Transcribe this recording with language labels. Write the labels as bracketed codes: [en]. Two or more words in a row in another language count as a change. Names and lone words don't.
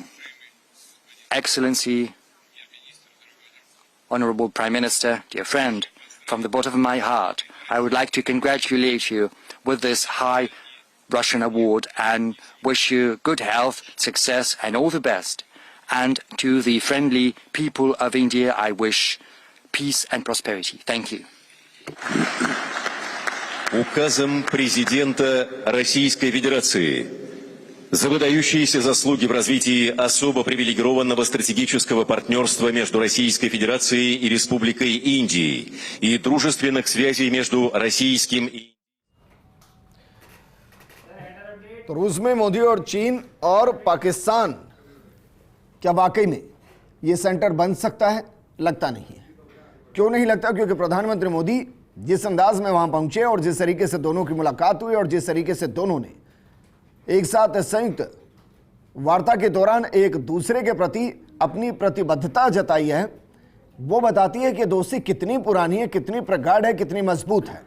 [en] Excellency, Honorable Prime Minister, dear friend, from the bottom of my heart, I would like to congratulate you with this high Russian award and wish you good health, success and all the best. And to the friendly people of India, I wish peace and prosperity. Thank you. [ru] Указом президента Российской Федерации за выдающиеся заслуги в развитии особо привилегированного стратегического партнерства между Российской Федерацией и Республикой Индии и дружественных связей между российским и... [hi] तो रूस में मोदी और चीन और पाकिस्तान, क्या वाकई में ये सेंटर बन सकता है? लगता नहीं है। क्यों नहीं लगता? क्योंकि प्रधानमंत्री मोदी जिस अंदाज में वहां पहुंचे और जिस तरीके से दोनों की मुलाकात हुई और जिस तरीके से दोनों ने एक साथ संयुक्त वार्ता के दौरान एक दूसरे के प्रति अपनी प्रतिबद्धता जताई है, वो बताती है कि दोस्ती कितनी पुरानी है, कितनी प्रगाढ़ है, कितनी मजबूत है।